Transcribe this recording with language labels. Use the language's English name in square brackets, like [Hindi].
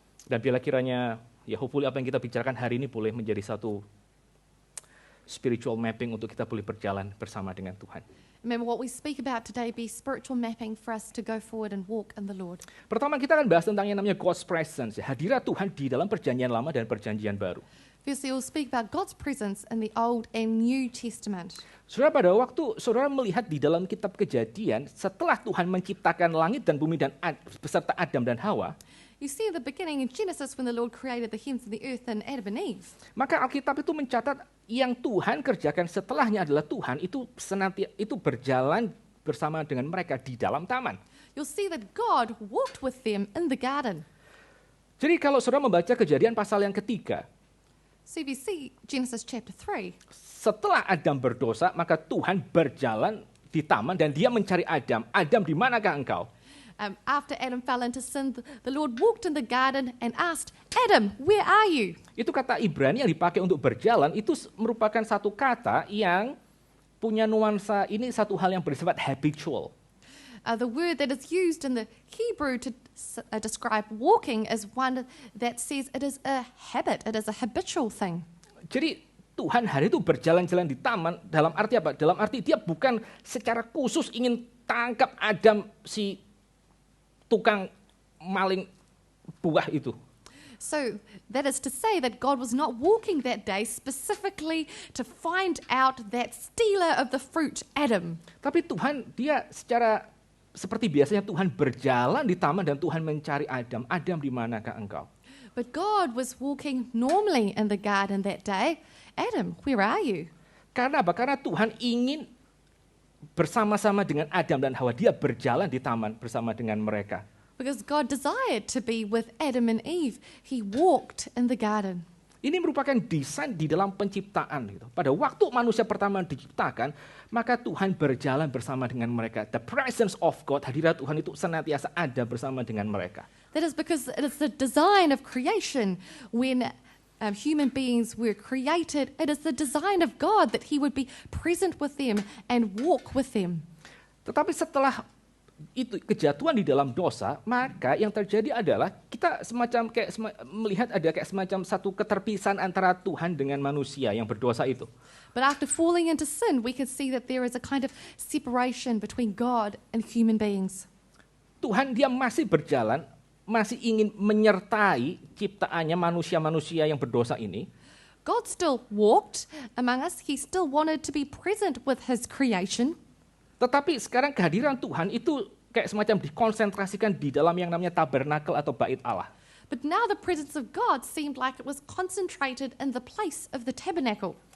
[Indonesian] Dan bila kiranya, ya hopefully apa yang kita bicarakan hari ini boleh menjadi satu [English] spiritual mapping [Indonesian] untuk kita boleh berjalan bersama dengan Tuhan. [English] Remember, what we speak about today be spiritual mapping for us to go forward and walk in the Lord. [Indonesian] Pertama kita akan bahas tentang yang namanya [English] God's presence, [Indonesian] ya, hadirat Tuhan di dalam Perjanjian Lama dan Perjanjian Baru. [English] Firstly, we'll speak about God's presence in the Old and New Testament. [Indonesian] Saudara, pada waktu saudara melihat di dalam kitab Kejadian, setelah Tuhan menciptakan langit dan bumi dan beserta Adam dan Hawa, [English] You see at the beginning in Genesis when the Lord created the heavens and the earth and Adam and Eve. [Indonesian] maka Alkitab itu mencatat yang Tuhan kerjakan setelahnya adalah Tuhan itu berjalan bersama dengan mereka di dalam taman. [English] You'll see that God walked with them in the garden. [Indonesian] Jadi kalau saudara membaca Kejadian pasal yang ketiga, [English] So if you see Genesis chapter 3, [Indonesian] setelah Adam berdosa, maka Tuhan berjalan di taman dan dia mencari Adam. Adam, di manakah engkau? [English] after Adam fell into sin, the Lord walked in the garden and asked, Adam, where are you? [Indonesian] Itu kata Ibrani yang dipakai untuk berjalan, itu merupakan satu kata yang punya nuansa ini satu hal yang bersifat habitual. [English] The word that is used in the Hebrew to describe walking is one that says it is a habit, it is a habitual thing. [Indonesian] Jadi Tuhan hari itu berjalan-jalan di taman dalam arti apa? Dalam arti dia bukan secara khusus ingin tangkap Adam si tukang maling buah itu. [English] So that is to say that God was not walking that day specifically to find out that stealer of the fruit, Adam. [Indonesian] Tapi Tuhan dia secara seperti biasanya Tuhan berjalan di taman dan Tuhan mencari Adam. Adam, di manakah engkau? [English] But God was walking normally in the garden that day. Adam, where are you? [Indonesian] Karena apa? Karena Tuhan ingin bersama-sama dengan Adam dan Hawa. Dia berjalan di taman bersama dengan mereka. [English] Because God desired to be with Adam and Eve. He walked in the garden. [Indonesian] Ini merupakan desain di dalam penciptaan. Gitu. Pada waktu manusia pertama diciptakan, maka Tuhan berjalan bersama dengan mereka. [English] The presence of God, [Indonesian] hadirat Tuhan itu senantiasa ada bersama dengan mereka. [English] That is because it is the design of creation. When human beings were created, it is the design of God that He would be present with them and walk with them. [Indonesian] Tetapi setelah itu kejatuhan di dalam dosa, maka yang terjadi adalah kita semacam melihat ada kayak semacam satu keterpisahan antara Tuhan dengan manusia yang berdosa itu. [English] But after falling into sin, we can see that there is a kind of separation between God and human beings. [Indonesian] Tuhan dia masih berjalan, masih ingin menyertai ciptaannya manusia-manusia yang berdosa ini. [English] God still walked among us. He still wanted to be present with His creation. [Indonesian] Tetapi sekarang kehadiran Tuhan itu kayak semacam dikonsentrasikan di dalam yang namanya tabernakel atau bait Allah. [English] But now the presence of God seemed like it was concentrated in the place of the tabernacle.